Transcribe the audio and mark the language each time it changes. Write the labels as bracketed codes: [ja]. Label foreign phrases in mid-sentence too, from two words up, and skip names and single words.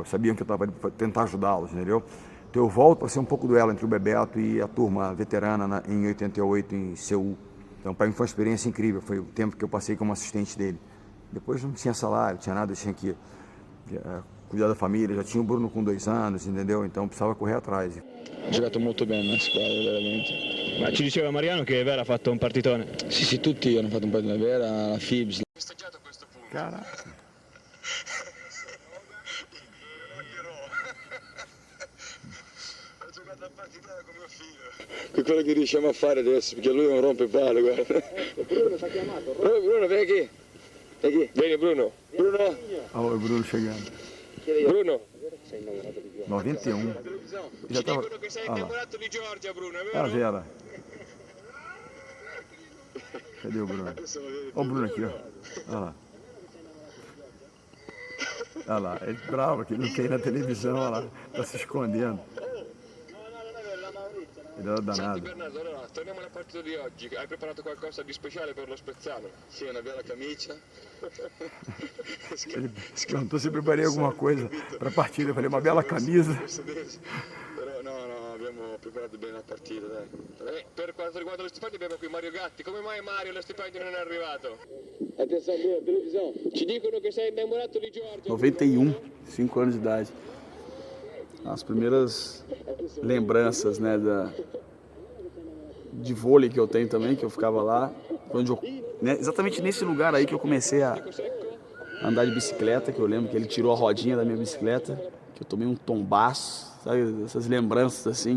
[pt] Sabiam que eu estava ali para tentar ajudá-los, entendeu? Então eu volto para ser um pouco do elo entre o Bebeto e a turma veterana em 88 em Seul. Então para mim foi uma experiência incrível, foi o tempo que eu passei como assistente dele. Depois não tinha salário, não tinha nada, eu tinha que cuidar da família, já tinha o Bruno com 2 anos, entendeu? Então precisava correr atrás. [it] Ha giocato molto bene la squadra, veramente. Ma ci diceva Mariano che Vera ha fatto un partitone. Sì, tutti hanno fatto un partitone. Vera, la Fibs. [pt] Caraca. [it] Ho giocato a partitone con mio figlio. Che quello che riusciamo a fare adesso, perché lui non rompe palle, guarda. Bruno ti ha chiamato? Bruno, vieni qui. Vieni Bruno. Bruno. [pt] Olha o Bruno chegando. Bruno. 91. Já tava... Ah, a Vera. Cadê o Bruno? Olha o Bruno aqui, ó. Olha lá. Olha lá, ele é bravo aqui, não quer ir na televisão, olha lá. Tá se escondendo. Ele era danado. [it] Bernardo, allora torniamo alla partita di oggi. Hai preparato qualcosa di speciale per lo Spezzano? Sì, una bella camicia. [pt] Ele se perguntou se eu preparei alguma coisa para a partida. Eu falei, uma bela camisa. [it] Però no, abbiamo preparato bene la partita, dai. Per quanto riguarda lo stipendio abbiamo qui Mario Gatti. Come mai Mario lo stipendio non è arrivato? [pt] Atenção, Bruno, televisão. [it] Ci dicono che sei innamorato di Giorgio. [pt] 91, 5 anos de idade. As primeiras lembranças, né, de vôlei que eu tenho também, que eu ficava lá, onde eu, né, exatamente nesse lugar aí que eu comecei a andar de bicicleta, que eu lembro que ele tirou a rodinha da minha bicicleta, que eu tomei um tombaço, sabe, essas lembranças assim.